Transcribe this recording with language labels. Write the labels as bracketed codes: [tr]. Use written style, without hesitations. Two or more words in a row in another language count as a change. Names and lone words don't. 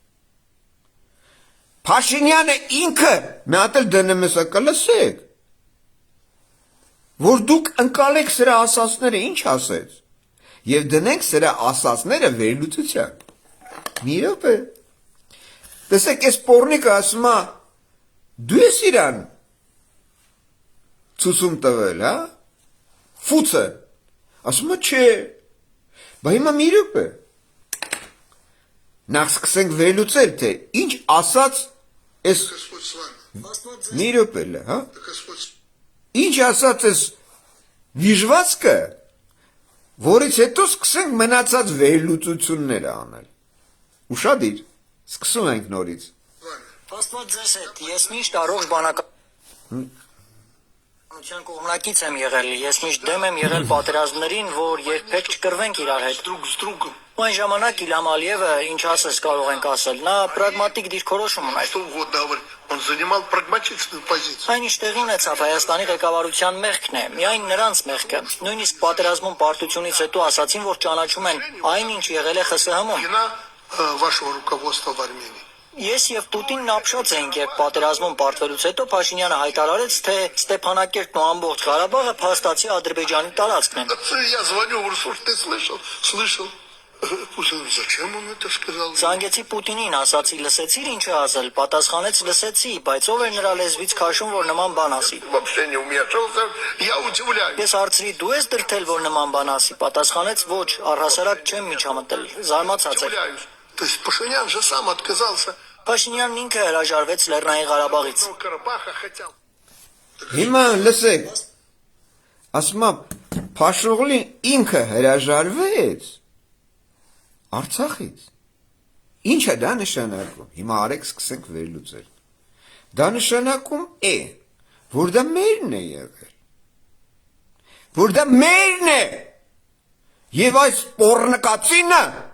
[hy] Փաշինյանը ինքը մի հատ էլ դնեմեսա կլսեք։ Որ դուք ընկալեք սրա ասածները ինչ ասեց։ Եվ դնենք սրա ասածները վերլուծության։ Մի րոպե։ Տեսեք, այս պոռնիկը ասում է դու ես իրան ցուցում տվել, հա? Ֆուցը։ Ասում է չէ։ Բա հիմա մի րոպե։ Նախ սկսենք վերլուծել, թե ինչ ասաց այս [ru] Господь с вами. [hy] մի րոպե, հա? [ru] Господь. [hy] Ինչ ասաց այս վիժվածքը, որից հետո սկսենք մնացած վերլուծությունները անել։ Ուշադիր, սկսում ենք նորից։ Աստված ձեզ հետ, ես միշտ առողջ բանականության կողմնակից եմ եղել, ես միշտ դեմ եմ եղել պատերազմներին, որ երբեք չկռվենք իրար հետ։ [ru] Друг с другом. [hy] Այն ժամանակ Իլհամ Ալիևը ինչ ասես կարող ենք ասել, նա պրագմատիկ դիրքորոշում ուներ։ [ru] Что угодно говорит. Он занимал прагматичную позицию. [hy] Այն ինչ տեղի ունեցավ Հայաստանի ղեկավարության մեղքն է, միայն նրանց մեղքը։ Նույնիսկ պատերազմում պարտությունից հետո ասացին, որ ճանաչում են այն ինչ եղել է ԽՍՀՄ-ում։ [ru] Вина вашего руководства в Армении. [hy] Ես եւ Պուտինն ապշած էինք, երբ պատերազմում պարտվելուց հետո Փաշինյանը հայտարարեց, թե Ստեփանակերտն ու ամբողջ Ղարաբաղը փաստացի Ադրբեջանի տարածքն են։ [ru] Я звоню в Урсуль, ты слышал? Слышал. Путин, зачем он это сказал? [hy] Զանգեցի Պուտինին, ասացի լսեցիր ինչ է ասել, պատասխանեց լսեցի, բայց ով էր նրա լեզվից քաշում, որ նման բան ասի։ [ru] Вообще не вмешался, я удивляюсь. [hy] Ես հարցրի դու ես դրթել, որ նման բան ասի, պատասխանեց ոչ, առհասարակ չեմ միջամտել, զարմացած էր։ [ru] Удивляюсь. То есть Пашинян же сам отказался. [hy] Փաշինյանն ինքը հրաժարվեց Լեռնային Ղարաբաղից։ [ru] Ну, Карабаха хотел. [hy] Հիմա լսեք։ Ասում է Փաշօղլին ինքը հրաժարվեց Արցախից։ Ինչ է դա նշանակում։ Հիմա արեք սկսենք վերլուծել։ Դա նշանակում է, որ դա մերն է եղել։ Որ դա մերն է։ Եվ այս պոռնկացինը